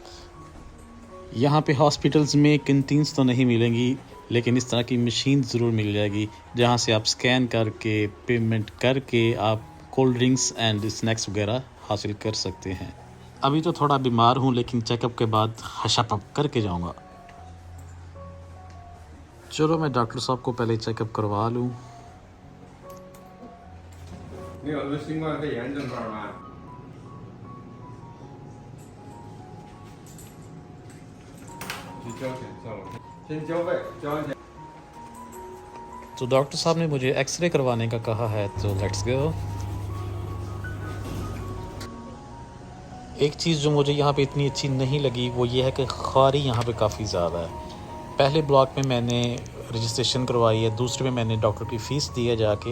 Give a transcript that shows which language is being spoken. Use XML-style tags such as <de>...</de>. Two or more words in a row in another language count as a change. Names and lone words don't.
<hi>यहाँ पे हॉस्पिटल्स में कैंटीन्स तो नहीं मिलेंगी, लेकिन इस तरह की मशीन ज़रूर मिल जाएगी जहाँ से आप स्कैन करके पेमेंट करके आप</hi> <en>cold drinks and snacks</en> <hi>वगैरह हासिल कर सकते हैं। अभी तो थोड़ा बीमार हूँ, लेकिन चेकअप के बाद हशापप करके जाऊँगा। चलो मैं डॉक्टर साहब को पहले चेकअप करवा लूँ।</hi> <zh>你有个新冠肺炎症状吗？去交钱，算了，先交费，交完钱。</zh> <hi>तो डॉक्टर साहब ने मुझे एक्सरे करवाने का कहा है, तो</hi> <en>let's go.</en> <hi>एक चीज़ जो मुझे यहाँ पे इतनी अच्छी नहीं लगी वो ये है कि ख़ारी यहाँ पे काफ़ी ज़्यादा है। पहले ब्लॉक में मैंने रजिस्ट्रेशन करवाई है, दूसरे में मैंने डॉक्टर की फ़ीस दी है जाके।</hi>